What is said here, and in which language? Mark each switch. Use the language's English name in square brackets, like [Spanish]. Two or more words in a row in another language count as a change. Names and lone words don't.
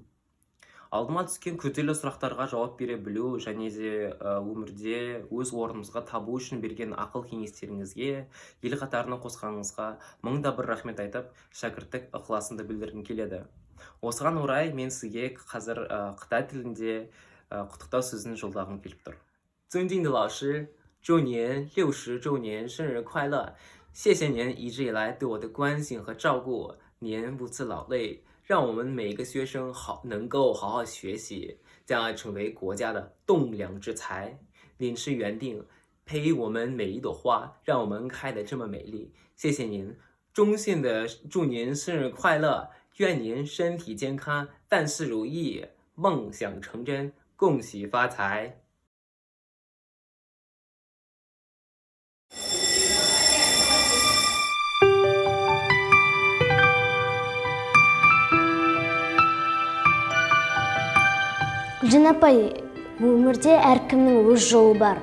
[Kazakh] Алдыма түскен күрделі сұрақтарға жауап бере білу және де өмірде өз орнымызға табу үшін берген ақыл кеңестеріңізге, ел қатарына қосқаныңызға мыңда бір рахмет айтып, шәкірттік ықыласымды білдіргім келеді. Осыған орай мен сізге қазір Қытай тілінде құттықтау сөзін жолдағым келіп тұр. [Chinese] 尊敬的老师，祝您60周年生日快乐！谢谢您一直以来对我的关心和照顾，您不辞劳累，让我们每一个学生能够好好学习，将来成为国家的栋梁之才。您是园丁，培育我们每一朵花，让我们开得这么美丽。谢谢您，衷心的祝您生日快乐！愿您身体健康，万事如意，梦想成真，恭喜发财！ [Kazakh] Гүлжан апай, өмірде әркімнің өз жолы бар.